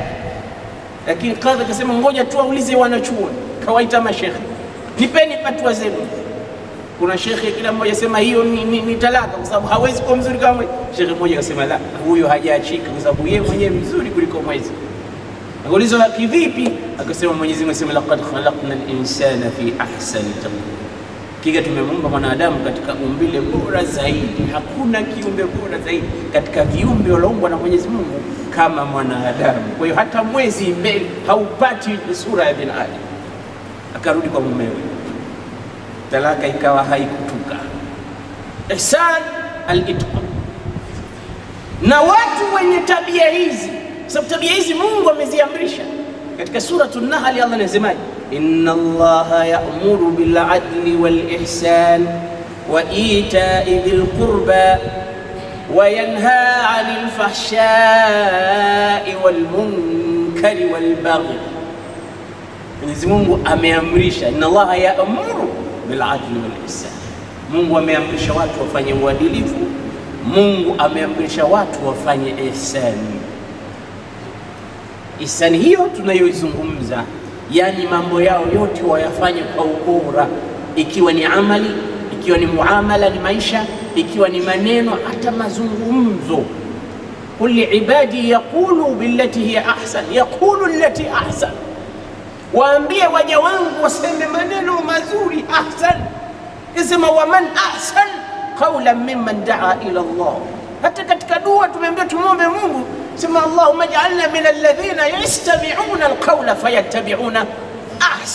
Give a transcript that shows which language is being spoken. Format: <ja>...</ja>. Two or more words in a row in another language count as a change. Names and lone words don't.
<sw>Lakini kadhi akasema ngoja tu aulize wanachuoni. Kawaita mashekhe, nipeni fatwa zenu. Kuna shekhe kila mmoja sema hiyo ni talaka kwa sababu hawezi kuwa mzuri kama mwezi. Shekhe mmoja akasema la, huyo hajaachika kwa sababu yeye mwenyewe mzuri kuliko mwezi. Akaulizwa kivipi? Akasema Mwenyezi Mungu asema</sw> <ar>لقد خلقنا الإنسان في أحسن تقويم,</ar> <sw>kika tumemuumba mwanadamu katika umbile bora zaidi. Hakuna kiumbe bora zaidi katika viumbe walioumbwa na Mwenyezi Mungu kama mwanadamu. Kwa hiyo hata mwezi mbele haupati sura ya binadamu. Akarudi kwa mumewe, talaka ikawa haikutuka.</sw> <ar>إحسان الإتقاء.</ar> <sw>Na watu wenye tabia hizi, sababu tabia hizi Mungu ameziamrisha katika suratul Nahl. Allah anasemaje?</sw> <ar>إن الله يأمر بالعدل والإحسان وإيتاء ذي القربى وينهى عن الفحشاء والمنكر والبغي.</ar> <sw>Mwenyezi Mungu ameamrisha,</sw> <ar>إن الله يأمر بالعدل والإحسان.</ar> <sw>Mungu ameamrisha watu wafanye uadilifu. Mungu ameamrisha watu wafanye ihsani. Ihsani hiyo tunayoizungumza, yani mambo yao yote wayafanye kwa ubora, ikiwa ni amali, ikiwa ni muamala, ni maisha, ikiwa ni maneno, hata mazungumzo.</sw> <ar>قل لعبادي يقولوا التي هي أحسن يقولوا التي أحسن.</ar> <sw>Waambie waja wangu waseme maneno mazuri, ahsan.</sw> <ar>Isema ومن أحسن قولا ممن دعا إلى الله.</ar> <sw>Hata katika dua tumeambia tumwombe Mungu, sema</sw> <ar>اللهم اجعلنا من الذين يستمعون القول فيتبعون أحسن.</ar>